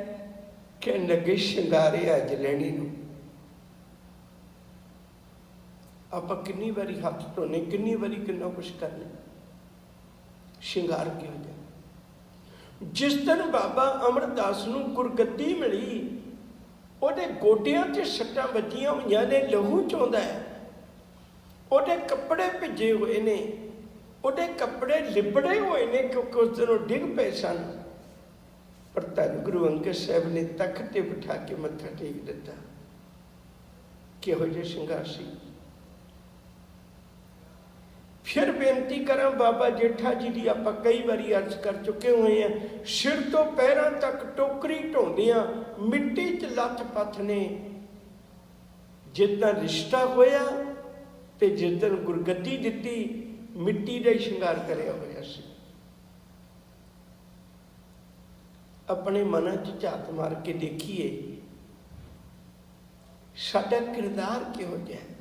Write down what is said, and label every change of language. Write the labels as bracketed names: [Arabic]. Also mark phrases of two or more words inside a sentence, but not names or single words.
[Punjabi] ਕਹਨ ਲਗੇ ਸ਼ਿੰਗਾਰੇ ਅਜ ਲੈਣੀ ਨੂੰ। ਆਪਾਂ ਕਿੰਨੀ ਵਾਰੀ ਹਥ ਧੋਨੇ, ਕਿੰਨੀ ਵਾਰੀ ਕਿੰਨਾ ਕੁਛ ਕਰਨੇ, ਸ਼ਿੰਗਾਰ ਕਿਹੋ ਜਿਹਾ। ਜਿਸ ਦਿਨ ਬਾਬਾ ਅਮਰਦਾਸ ਨੂੰ ਗੁਰਗੱਦੀ ਮਿਲੀ, ਉਹਦੇ ਗੋਡਿਆਂ 'ਚ ਸੱਟਾਂ ਵੱਜੀਆਂ ਹੋਈਆਂ ਨੇ, ਲਹੂ ਚੋਂਦਾ ਹੈ, ਉਹਦੇ ਕੱਪੜੇ ਭਿੱਜੇ ਹੋਏ ਨੇ, ਉਹਦੇ ਕੱਪੜੇ ਲਿਬੜੇ ਹੋਏ ਨੇ ਕਿਉਂਕਿ ਉਸ ਦਿਨ ਉਹ ਡਿੱਗ ਪਏ ਸਨ। ਪਰ ਧੰਨ ਗੁਰੂ ਅੰਗਦ ਸਾਹਿਬ ਨੇ ਤਖਤ 'ਤੇ ਬਿਠਾ ਕੇ ਮੱਥਾ ਟੇਕ ਦਿੱਤਾ। ਕਿਹੋ ਜਿਹਾ ਸ਼ਿੰਗਾਰ ਸੀ। ਫਿਰ ਬੇਨਤੀ ਕਰਾ ਬਾਬਾ ਜੇਠਾ ਜੀ ਕੀ ਆਪ ਕਈ ਬਾਰੀ ਅਰਜ਼ ਕਰ ਚੁਕੇ ਹੁਏ ਹੈਂ, ਸਿਰ ਤੋ ਪੈਰੋਂ ਤਕ ਟੋਕਰੀ ਢੋਂਦੀਆਂ ਮਿੱਟੀ ਚ ਲਥ ਪਥ ਨੇ। ਜਿਦਾ ਰਿਸ਼ਤਾ ਹੋਇਆ ਤੇ ਜਿਦਨ ਗੁਰਗੱਦੀ ਦਿਤੀ, ਮਿੱਟੀ ਕਾ ਹੀ ਸ਼ਿੰਗਾਰ ਕਰਿਆ ਹੋਇਆ ਸੀ। ਅਪਨੇ ਮਨ ਚ ਝਾਤ ਮਾਰ ਕੇ ਦੇਖੀਏ ਸਾਡਾ ਕਿਰਦਾਰ ਕਿਹੋ ਜਿਹਾ ਹੈ।